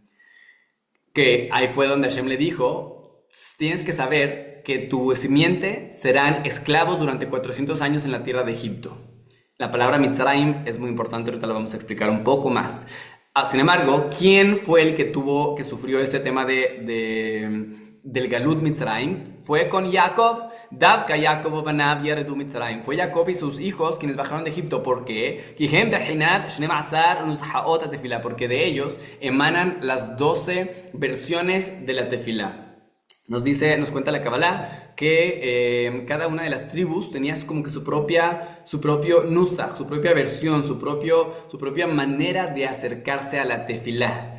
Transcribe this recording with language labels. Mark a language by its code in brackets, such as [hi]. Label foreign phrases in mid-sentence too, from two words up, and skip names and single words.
[es] Que ahí fue donde Hashem le dijo, tienes que saber que tu simiente serán esclavos durante 400 años en la tierra de Egipto. La palabra Mitzrayim es muy importante, ahorita la vamos a explicar un poco más. Sin embargo, ¿quién fue el que sufrió este tema del [he] גלות מצרים? [es] Fue con Jacob. [he] דווקא יעקב בניו ירדו מצרים. [es] Fue Jacob y sus hijos quienes bajaron de Egipto. ¿Por qué? Porque de ellos emanan las 12 versiones de la tefilá. Nos cuenta la Kabbalah que cada una de las tribus tenía como que su propio nusach, su propia versión, su propia manera de acercarse a la tefilá.